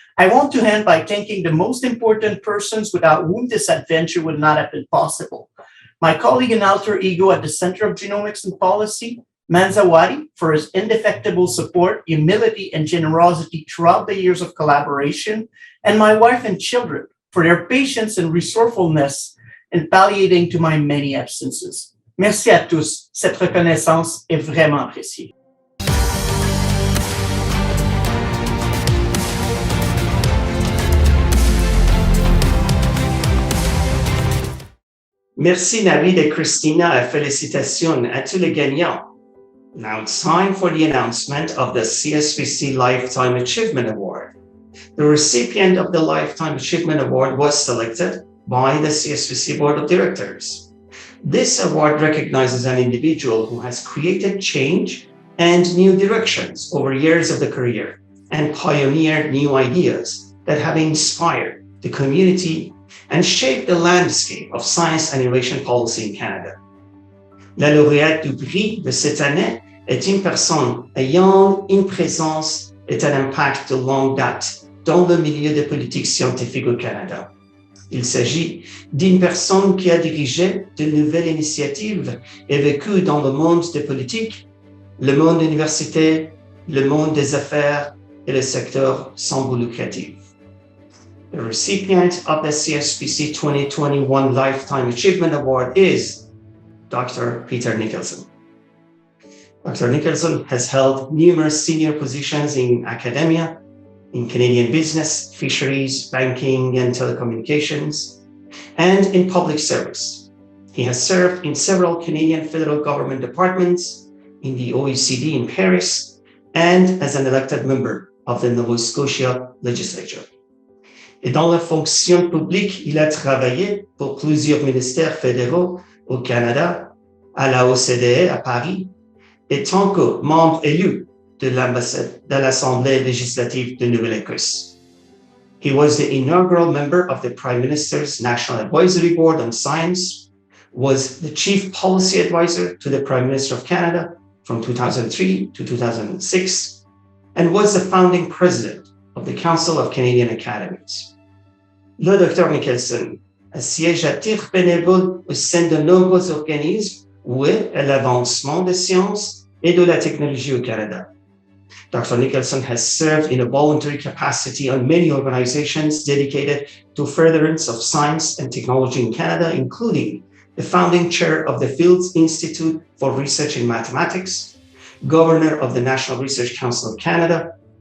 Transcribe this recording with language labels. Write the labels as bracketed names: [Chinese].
[English] I want to end by thanking the most important persons without whom this adventure would not have been possible. My colleague and alter ego at the Center of Genomics and Policy, Manzawadi for his indefectible support, humility, and generosity throughout the years of collaboration, and my wife and children for their patience and resourcefulness in palliating to my many absences. [French] Merci à tous. Cette reconnaissance est vraiment appréciée. Merci Navid et Christina et félicitations à tous les gagnants. [English] Now it's time for the announcement of the CSPC Lifetime Achievement Award. The recipient of the Lifetime Achievement Award was selected by the CSPC Board of Directors. This award recognizes an individual who has created change and new directions over years of the career and pioneered new ideas that have inspired the community and shaped the landscape of science and innovation policy in Canada. [French] La lauréate du prix de cette année est une personne ayant une présence et un impact de longue date dans le milieu des politiques scientifiques au Canada. Il s'agit d'une personne qui a dirigé de nouvelles initiatives et vécu dans le monde des politiques, le monde universitaire, le monde des affaires et le secteur sans but lucratif. [English] The recipient of the CSPC 2021 Lifetime Achievement Award is Dr. Peter Nicholson. Dr. Nicholson has held numerous senior positions in academia, in Canadian business, fisheries, banking, and telecommunications, and in public service. He has served in several Canadian federal government departments, in the OECD in Paris, and as an elected member of the Nova Scotia legislature. [French] Et dans la fonction publique, il a travaillé pour plusieurs ministères fédéraux au Canada, à la OCDE à Paris, et tant que membre élu de l'Assemblée législative de Nouvelle-Écosse. [English] He was the inaugural member of the Prime Minister's National Advisory Board on Science, was the Chief Policy Advisor to the Prime Minister of Canada from 2003 to 2006, and was the founding president of the Council of Canadian Academies. [French] Le Dr. Nicholson siège à titre bénévole au sein de nombreux organismes voués à l'avancement des sciences et de la technologie au Canada. [English] Dr. Nicholson has served in a voluntary capacity on many organizations dedicated to furtherance of science and technology in Canada, including the founding chair of the Fields Institute for Research in Mathematics, governor of the National Research Council of Canada,